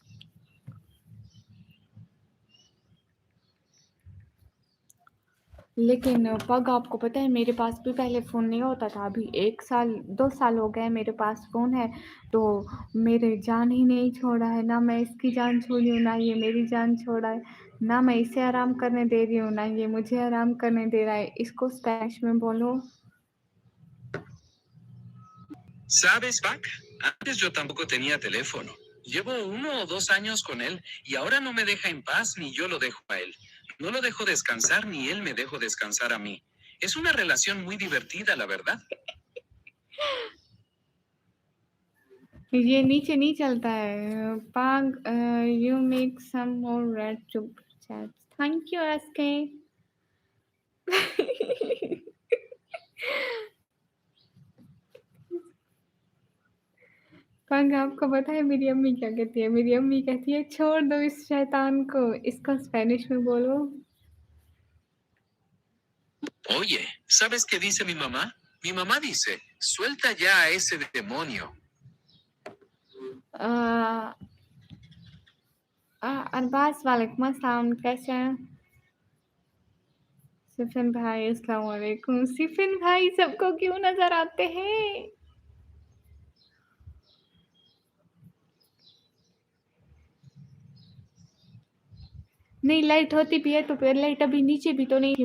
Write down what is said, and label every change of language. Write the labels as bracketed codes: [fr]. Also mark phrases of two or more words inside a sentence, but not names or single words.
[hi] लेकिन पग आपको पता है मेरे पास भी पहले फ़ोन नहीं होता था। अभी 1 साल 2 साल हो गए मेरे पास फ़ोन है, तो मेरे जान ही नहीं छोड़ा है। ना मैं इसकी जान छोड़ी हूँ, ना ये मेरी जान छोड़ा है। ना मैं इसे आराम करने दे रही हूँ, ना ये मुझे आराम करने दे रहा है। इसको स्पेनिश में बोलो। [es] ¿Sabes, Pac? Antes yo tampoco tenía teléfono. Llevo 1 o 2 años con él y ahora no me deja en paz ni yo lo dejo a él. No lo dejo descansar ni él me dejo descansar a mí. Es una relación muy divertida, la verdad. [hi] ये नीचे नहीं चलता है। [en] पाग you make some more red super chats। Thank you SK. [hi] पंग आपको पता है मेरी अम्मी क्या कहती है? मेरी अम्मी कहती है छोड़ दो इस शैतान को, इसको स्पेनिश में बोलो। [es] Oye, ¿sabes qué dice mi mamá? Mi mamá dice, suelta ya a ese demonio. [hi] अरबाज [ar] وعليكم السلام, [hi] कैसे हैं? सिफिन भाई [ar] السلام عليكم. [hi] सिफिन भाई सबको क्यों नजर आते हैं? नहीं, लाइट होती भी है तो फिर लाइट अभी नीचे भी तो नहीं थी।